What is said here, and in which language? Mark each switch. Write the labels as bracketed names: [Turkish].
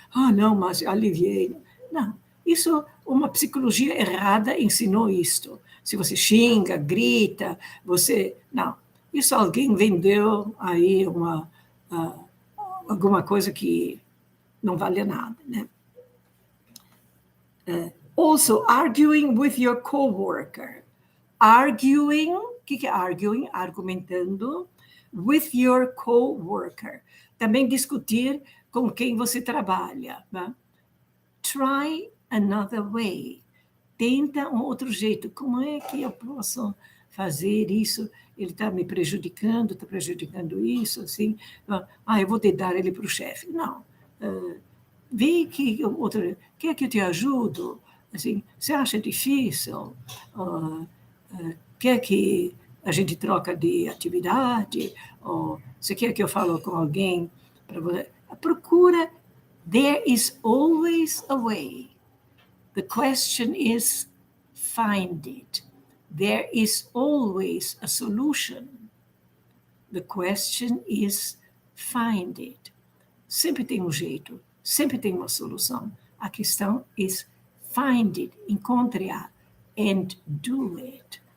[Portuguese] Ah, não, mas aliviei. Não, isso, uma psicologia errada ensinou isto. Se você xinga, grita, você... Não, isso alguém vendeu aí alguma coisa que não vale nada, né? [English] Also, arguing with your coworker. Arguing, [Portuguese] o que é [English] arguing? [Portuguese] Argumentando [English] with your coworker. [Portuguese] Também discutir com quem você trabalha. Né? [English] Try another way. [Portuguese] Tenta um outro jeito. Como é que eu posso fazer isso? Ele está me prejudicando, está prejudicando isso, assim. Eu vou te dar ele para o chefe. Não. Vê que outro, quer que eu te ajudo? Assim, você acha difícil? Quer que a gente troca de atividade? Ou você quer que eu fale com alguém? Procura. [English] There is always a way. The question is, find it. There is always a solution. The question is, find it. [Portuguese] Sempre tem um jeito, sempre tem uma solução. A questão é [English] find it, [Portuguese] encontre-a, [English] and do it.